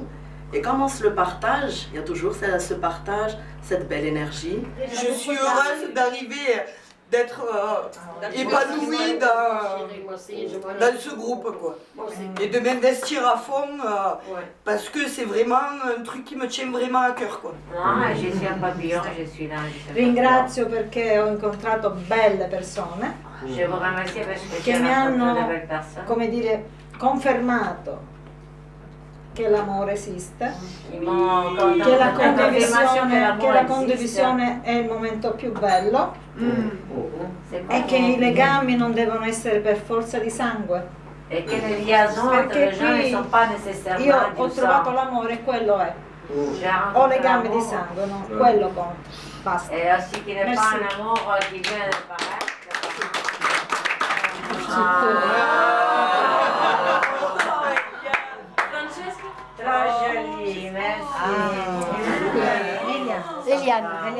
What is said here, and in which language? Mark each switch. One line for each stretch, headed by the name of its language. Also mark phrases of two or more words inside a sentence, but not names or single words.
French: Et quand on se le partage, il y a toujours ce partage, cette belle énergie. Je suis heureuse d'arriver, d'être épanouie dans ce groupe, quoi. Et de m'investir à fond, parce que c'est vraiment un truc qui me tient vraiment à cœur, quoi. Je suis un papillon, je suis là.
Italian: Ringrazio perché ho incontrato belle persone
French: Je vous remercie parce que
Italian: che
French: j'ai
Italian: mi
French: rencontré de
Italian: hanno,
French: belles personnes.
Italian: come dire, confermato che l'amore esiste, che la condivisione è il momento più bello e che i legami non devono essere per forza di sangue. E che
French: le liaisons entre les gens ne sont pas nécessairement
Italian: io
French: du
Italian: ho
French: sang.
Italian: trovato l'amore e quello è. Ho legami di sangue, no? Quello conta. Basta.
French: Et aussi qu'il n'est pas un amour qui vient de paraître. Francesca? Trop joli, merci. Eliane.